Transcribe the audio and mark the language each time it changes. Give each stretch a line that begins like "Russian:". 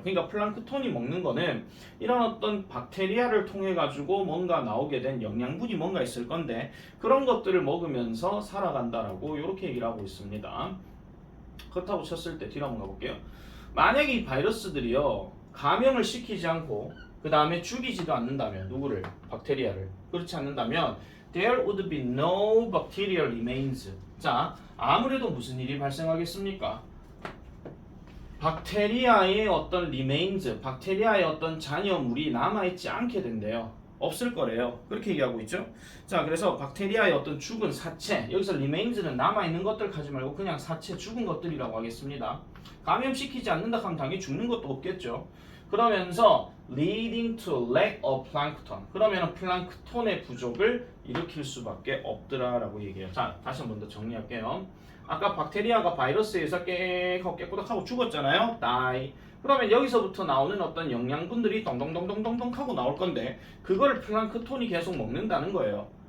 Korean: 그러니까 플랑크톤이 먹는 거는 이런 어떤 박테리아를 통해 가지고 뭔가 나오게 된 영양분이 뭔가 있을 건데 그런 것들을 먹으면서 살아간다라고 이렇게 얘기를 하고 있습니다. 그렇다고 쳤을 때 뒤로 한번 가볼게요. 만약에 이 바이러스들이요 감염을 시키지 않고 그 다음에 죽이지도 않는다면 누구를? 박테리아를. 그렇지 않는다면
English: there would be no bacterial remains.
Korean: 자, 아무래도 무슨 일이 발생하겠습니까? 박테리아의 어떤
English: remains,
Korean: 박테리아의 어떤 잔여물이 남아있지 않게 된대요. 없을 거래요. 그렇게 얘기하고 있죠. 자, 그래서 박테리아의 어떤 죽은 사체, 여기서 remains는 남아있는 것들 가지 말고 그냥 사체, 죽은 것들이라고 하겠습니다. 감염시키지 않는다 하면 당연히 죽는 것도 없겠죠. 그러면서
English: leading to lack of plankton.
Korean: 그러면 플랑크톤의 부족을 일으킬 수밖에 없더라라고 얘기해요. 자, 다시 한 번 더 정리할게요. 아까 박테리아가 바이러스에 의해서 깨꼬닥하고 죽었잖아요.
English: die.
Korean: 그러면 여기서부터 나오는 어떤 영양분들이 동동동동동동 하고 나올 건데 그거를 플랑크톤이 계속 먹는다는 거예요.